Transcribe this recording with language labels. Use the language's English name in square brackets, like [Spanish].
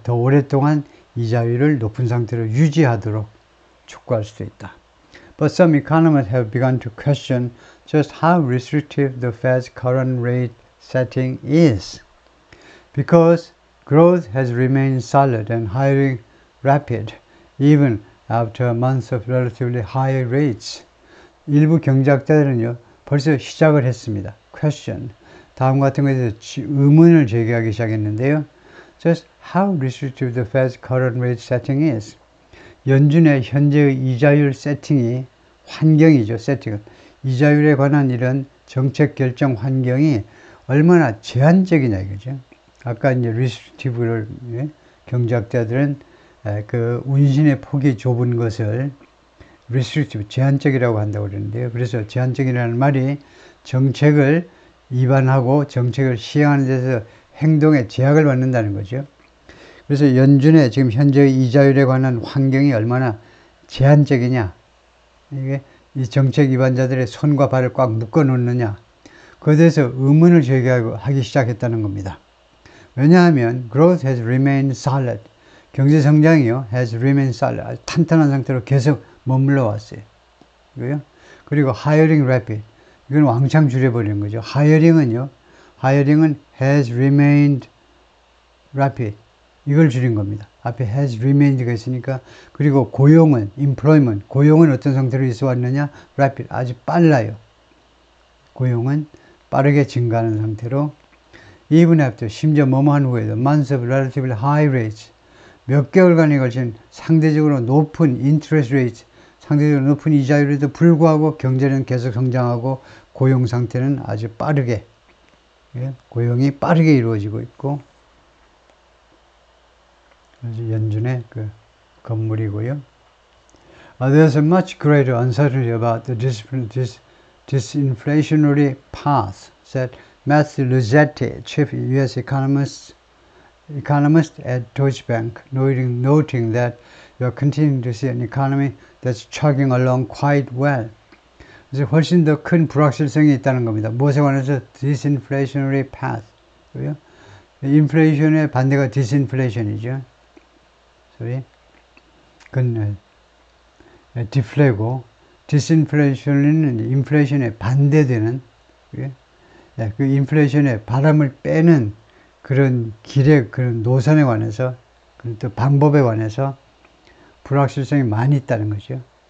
[Korean] 더 오랫동안 이자율을 높은 상태로 유지하도록 촉구할 수도 있다. [English] But some economists have begun to question just how restrictive the Fed's current rate setting is. Because growth has remained solid and hiring rapid, even after months of relatively high rates. [Korean] 일부 경제학자들은요, 벌써 시작을 했습니다. [English] Question. [Korean] 다음 같은 것에 대해서 의문을 제기하기 시작했는데요. [English] Just how restrictive the Fed's current rate setting is. [Korean] 연준의 현재의 이자율 세팅이, 환경이죠, 세팅은. 이자율에 관한 이런 정책 결정 환경이 얼마나 제한적이냐 이거죠. 아까 이제 restrictive를 경제학자들은 그 운신의 폭이 좁은 것을 restrictive, 제한적이라고 한다고 그러는데요. 그래서 제한적이라는 말이 정책을 위반하고 정책을 시행하는 데서 행동에 제약을 받는다는 거죠. 그래서 연준의 지금 현재의 이자율에 관한 환경이 얼마나 제한적이냐, 이게 이 정책 위반자들의 손과 발을 꽉 묶어 놓느냐, 그에 대해서 의문을 제기하기 시작했다는 겁니다. 왜냐하면 [English] growth has remained solid. [Korean] 경제 성장이요, [English] has remained solid. [Korean] 아주 탄탄한 상태로 계속 머물러 왔어요. 이거요. [English] 그리고 hiring rapid. [Korean] 이건 왕창 줄여버리는 거죠. [English] hiring은요, hiring은 has remained rapid. [Korean] 이걸 줄인 겁니다. 앞에 has remained가 있으니까. 그리고 고용은 employment. 고용은 어떤 상태로 있어 왔느냐? rapid. 아주 빨라요. 고용은 빠르게 증가하는 상태로. [English] even after, [Korean] 심지어 뭐뭐한 후에도 [English] months of relatively high rates. [Korean] 몇 개월간에 걸친 상대적으로 높은 [English] interest rates, [Korean] 상대적으로 높은 이자율에도 불구하고 경제는 계속 성장하고 고용 상태는 아주 빠르게, 고용이 빠르게 이루어지고 있고, 연준의 그 건물이고요. [English] There's a much greater uncertainty about the disinflationary path, said Matthew Luzetti, chief U.S. economist at Deutsche Bank, noting that we are continuing to see an economy that's chugging along quite well. [Korean] 그래서 훨씬 더 큰 불확실성이 있다는 겁니다. 무엇에 관해서 [English] disinflationary path. [Korean] 인플레이션의 반대가 disinflation이죠. 그건 디플레고, 디스인플레이션은 인플레이션에 반대되는, 그 인플레이션에 바람을 빼는 그런 길의 그런 노선에 관해서, 그런 또 방법에 관해서 불확실성이 많이 있다는 거죠.